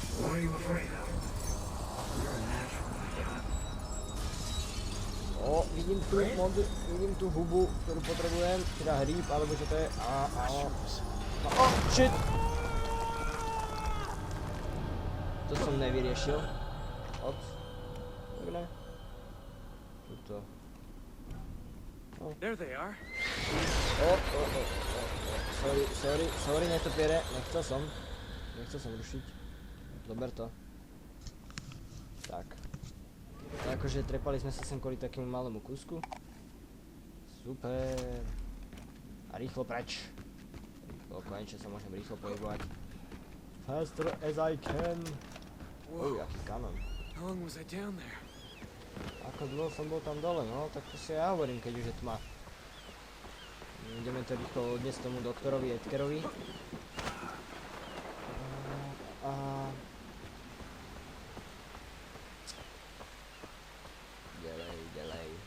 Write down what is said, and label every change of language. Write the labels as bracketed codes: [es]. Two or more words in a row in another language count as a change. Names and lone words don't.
[sk] Vidím tú hubu, ktorú potrebujem. Teda hríb, alebo čo to je. No, shit. To som nevyriešil. Dobre. Tuto. [en] There they are. Sorry, [sk] netopiere. Nechcel som rušiť. Dober to. Tak. Akože trepali sme sa sem kvôli takému malému kúsku. Super. A rýchlo preč. Konečne sa môžem rýchlo pohybovať. [en] Faster as I can. [sk] Jaký kanon. [en] How long was I down there? [sk] Ako dlho som bol tam dole, no, tak to si ja hovorím, keď už je tma. Ideme to rýchlo odniesť tomu doktorovi Edgarovi. Ďalej.